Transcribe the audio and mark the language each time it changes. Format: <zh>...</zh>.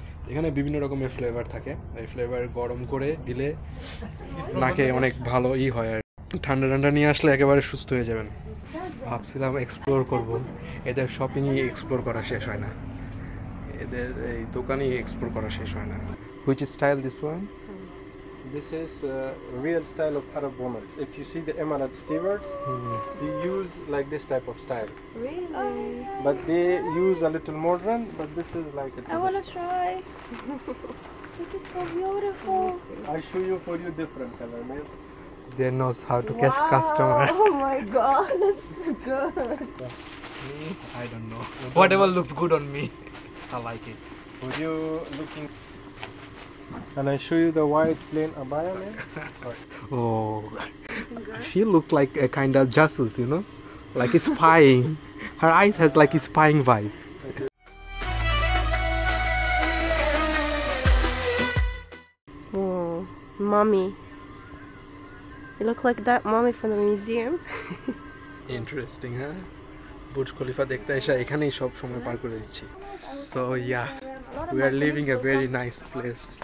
<bn>এখানে বিভিন্ন রকমের ফ্লেভার থাকে, এই ফ্লেভার গরম করে দিলে নাকে অনেক ভালো হয়। আর ঠান্ডা ঠান্ডা নিয়ে আসলে একেবারে সুস্থ হয়ে যাবেন। ভাবছিলাম এক্সপ্লোর করব, এদের শপিংই এক্সপ্লোর করা শেষ হয় না, এদের এই দোকানই এক্সপ্লোর করা শেষ হয় না।</bn> <en>Which style this one? This is real style of Arab women. If you see the Emirate stewards, they use like this type of style. Really? But they use a little modern, but this is like a I want to try. This is so beautiful. I show you for you different color, man. They knows how to catch customer. Oh my god, that's so good. Me, I don't know. Whatever looks good on me, I like it. Would you looking? And I show you the white plain abaya, man. Oh, she looked like a kind of jasus, you know, like spying. Her eyes has like a spying vibe. Oh, mommy. You look like that mommy from the museum. Interesting, huh?</en> <bn>Burj Khalifa দেখতে এসে এখানেই সব সময় পার করে দিচ্ছি।</bn> <en>So yeah, we are living a very nice place.</en>